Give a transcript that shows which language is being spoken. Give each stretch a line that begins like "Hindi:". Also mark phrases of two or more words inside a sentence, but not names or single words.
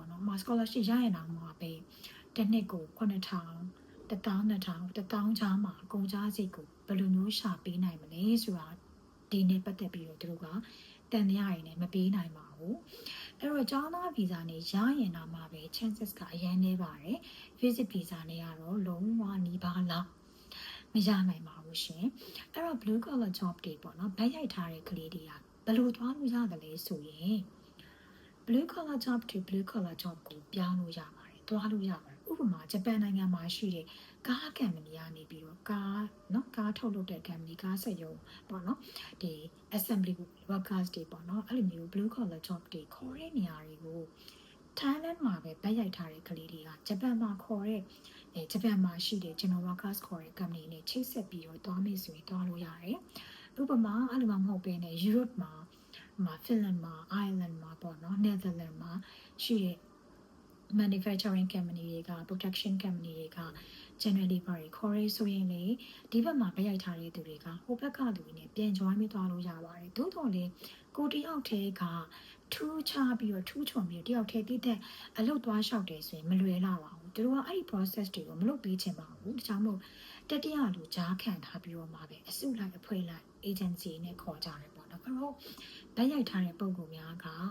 Burmese: နော်မှာ scholarship ရရင်တော့မှာပဲတစ်နှစ်ကို9,000 12,000 1000ချားမှာအကုန်ကြားစိတ်ကိုဘယ်လိုမျိုးရှာပေးနိုင်မလဲဆိုတာဒီနဲ့ပတ်သက်ပြီးတော့သူတို့ကတန်တရားရည်နဲ့မပေးနိုင်ပါဘူးအဲ့တော့ကျောင်းသား visa နဲ့ရရင်တော့မှာပဲ chances ကအရင်နေပါတယ်
English: visit visa
Burmese: နဲ့ကတော့လုံးဝနီးပါးလောက်မရနိုင်ပါဘူးရှင်အဲ့တော့
English: blue collar job
Burmese: တွေပေါ့နော်ဗိုက်ရိုက်ထားတဲ့ကလေးတွေကဘယ်လိုသွားလို့ရတယ်လဲဆိုရင်
English: blue collar job to blue collar job
Burmese: ကိုပြောင်းလို့ရပါတယ်သွားလို့ရပါတယ်ဥပမာဂျပန်နိုင်ငံမှာရှိတဲ့ကားကံမဏီကနေပြီးတော့ကားထုတ်လုပ်တဲ့ကံမဏီကားစက်ရုံပေါ့နော်ဒီ
English: assembly workers
Burmese: တွေပေါ့နော်အဲ့လိုမျိုး
English: blue collar job
Burmese: တွေ ခေါ်တဲ့နေရာတွေကို Thailand မှာပဲဗိုက်ရိုက်ထားတဲ့ကလေးတွေကဂျပန်မှာခေါ်တဲ့ဂျပန်မှာရှိတဲ့
English: general workers
Burmese: ခေါ်တဲ့ company နဲ့ချိတ်ဆက်ပြီးတော့သွားမယ်ဆိုရင်သွားလို့ရတယ် ဥပမာအဲ့လိုမှမဟုတ်ဘဲနဲ့ Europe မှာFinland မှာ Ireland မှာပေါ့နော် Netherlands မှာရှိတဲ့
English: manufacturing company
Burmese: တွေက
English: production company
Burmese: တွေက
English: general labor
Burmese: တွေခေါ် ရဲဆိုရင်လေဒီဘက်မှာဗရိုက်ထားတဲ့သူတွေကဟိုဘက်ကလူတွေနဲ့ပြန် join ပြီးသွားလို့ရပါတယ်သို့တော်လည်းကိုတယောက်တည်းကထူးခြားပြီးတော့ထူးချွန်ပြီးတယောက်တည်းတည်တဲ့အလုပ်သွားလျှောက်တယ်ဆိုရင်မလွယ်လာပါဘူးသူတို့ကအဲ့ဒီ process တွေကိုမလုပ်ပေးချင်ပါဘူးဒါကြောင့်မို့တတိယလူကြားခံထားပြီးတော့မှပဲအစုလိုက်အဖွဲလိုက် agency နဲ့ခေါ်ကြတယ်ပေါ့နော်အဲ့တော့ဗရိုက်ထားတဲ့ပုံကူများက